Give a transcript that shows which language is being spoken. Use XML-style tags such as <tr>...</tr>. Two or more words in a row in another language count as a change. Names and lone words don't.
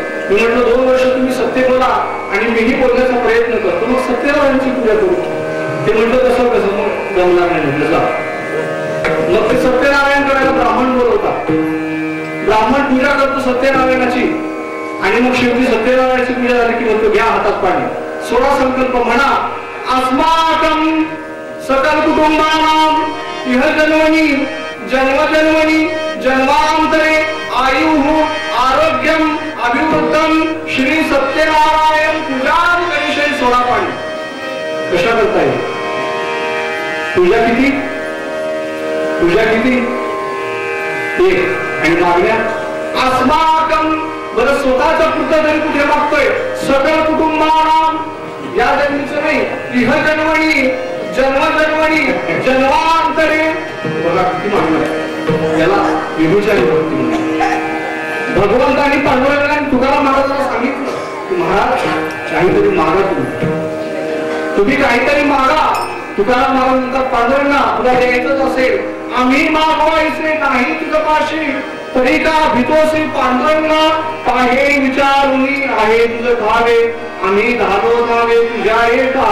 <mr>मी म्हटलं 2 वर्ष तुम्ही सत्य बोला आणि मीही बोलण्याचा प्रयत्न करतो मग सत्यनारायणाची पूजा करू. ते म्हटलं तसं कसं मग जमणार नाही म्हटलं जा. मग ते सत्यनारायण करायला ब्राह्मण बोलवतात. ब्राह्मण पूजा करतो सत्यनारायणाची आणि मग शेवटी सत्यनारायणाची पूजा झाली की म्हणतो घ्या हातात पाणी 16 संकल्प म्हणा.</mr> <sa>अस्माकं सकल कुटुंबानां इह जन्मनि जन्मजन्मनि जन्मांतरे आयुः आरोग्यम अभिवृद्धम श्री सत्यनारायण पूजा करिष्ये.</sa> <mr>16 पाणी कशा करता येईल. पूजा किती एक आणि मागण्या अस्माकं बरं स्वतःच्या पुरतं तरी कुठे मागतोय</mr> <sa>सकल कुटुंबानां</sa> <mr>या जन्मीचं नाही</mr> <sa>इह जन्मनी जन्मजन्मनी जन्मांतरे.</sa> <mr>बघा किती मागणं याला व्यभिचारी भक्ती म्हणतात. भगवंतांनी पांडुरंगाने तुकाराम महाराजांना सांगितलं की महाराज काहीतरी मागा तुम्ही काहीतरी मागा. तुकाराम महाराज म्हणतात पांडुरंगा तुला द्यायचंच असेल आम्ही मागवायचे नाही तुझं पाशी तरी का भीतोसी पांडुरंगा पाहे विचारुनी आहे तुझं भावे आम्ही धालो नावे तुझ्या एका.</mr>